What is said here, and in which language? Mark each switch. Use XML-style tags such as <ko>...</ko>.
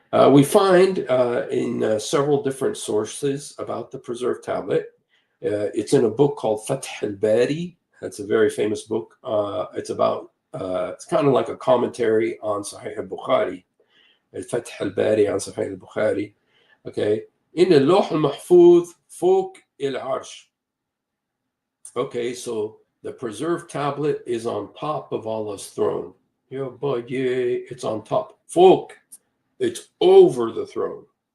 <en>We find in several different sources about the preserved tablet. It's in a book called Fath al-Bari. That's a very famous book. It's kind of like a commentary on Sahih al-Bukhari. Fath al-Bari on Sahih al-Bukhari. Okay.</en> <ar>In اللوح المحفوظ فوق العرش.</ar> <en>Okay, so the preserved tablet is on top of Allah's throne. Yeah, but yeah, it's on top. Folk, it's over the throne.</en>